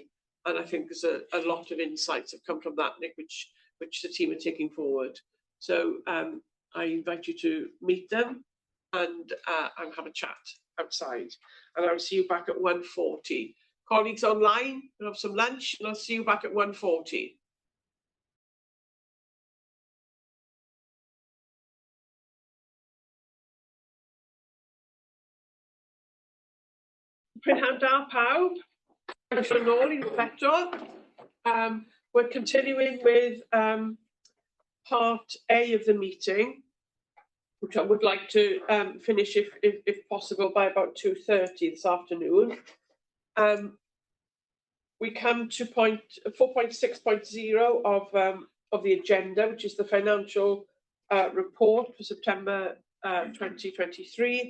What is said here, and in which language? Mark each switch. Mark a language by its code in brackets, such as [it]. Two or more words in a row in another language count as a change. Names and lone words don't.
[en] And I think there's a lot of insights have come from that, Nick, which the team are taking forward. So I invite you to meet them and have a chat outside. And I'll see you back at 1:40. Colleagues online, we'll have some lunch, and I'll see you back at 1:40. [cy] Prynhawn da pawb. Thanks yn ôl unwaith eto. [en] We're continuing with part A of the meeting, which I would like to finish if possible by about 2:30 this afternoon. We come to point 4.6.0 of the agenda, which is the financial report for September 2023.